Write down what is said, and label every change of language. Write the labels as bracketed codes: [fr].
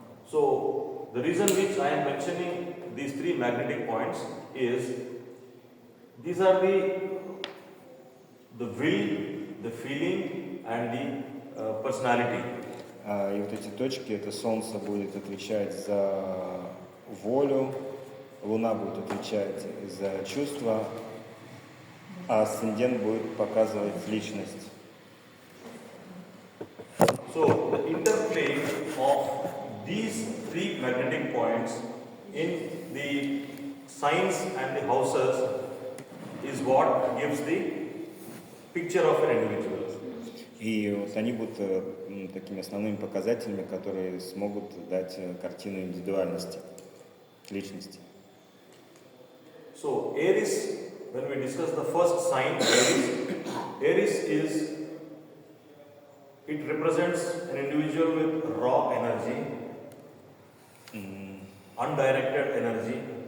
[en] So the reason which I am mentioning these three magnetic points is these are the will, the feeling, and the personality. [ru] И вот эти точки, это Солнце будет отвечать за волю, Луна будет отвечать за чувства, а асцендент будет показывать личность. [en] So the interplay of these three magnetic points in the signs and the houses is what gives the picture of an individual. [ru] И вот они будут такими основными показателями, которые смогут дать картину индивидуальности, личности. [en] So Aries, when we discuss the first sign, Aries it represents an individual with raw energy, undirected energy.